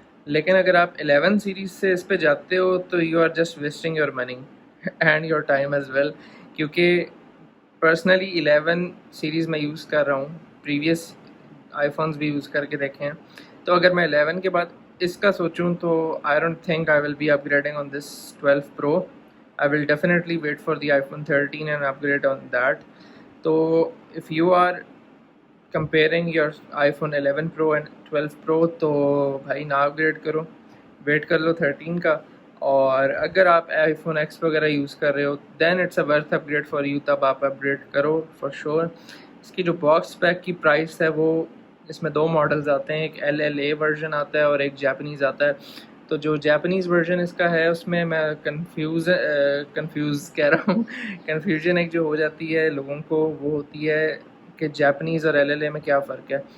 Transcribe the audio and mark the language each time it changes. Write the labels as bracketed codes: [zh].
[ur] لیکن اگر آپ 11 سیریز سے اس پہ جاتے ہو [en] تو you are just wasting your money and your time as well. [ur] کیونکہ پرسنلی 11 سیریز میں یوز کر رہا ہوں، پریویس آئی فونس بھی یوز کر کے دیکھے ہیں. تو اگر میں 11 کے بعد اس کا سوچوں [en] تو I don't think I will be upgrading on this 12 Pro. I will definitely wait for the iPhone 13 and upgrade on that. So if you are comparing your iPhone 11 Pro and 12 Pro [ur] تو بھائی نہ upgrade کرو، wait کر لو 13 کا. اور اگر آپ آئی phone x وغیرہ یوز کر رہے ہو [en] then it's a worth upgrade for you, [ur] تب آپ اپگریڈ کرو فار شور. اس کی جو باکس پیک کی پرائس ہے وہ، اس میں 2 ماڈلز آتے ہیں، ایک LLA ورژن آتا ہے اور ایک جاپنیز آتا ہے. تو جو جاپنیز ورژن اس کا ہے اس میں کنفیوز کہہ رہا ہوں کنفیوژن ایک جو ہو جاتی ہے لوگوں کو، وہ ہوتی ہے کہ جاپنیز اور LLA میں کیا فرق ہے.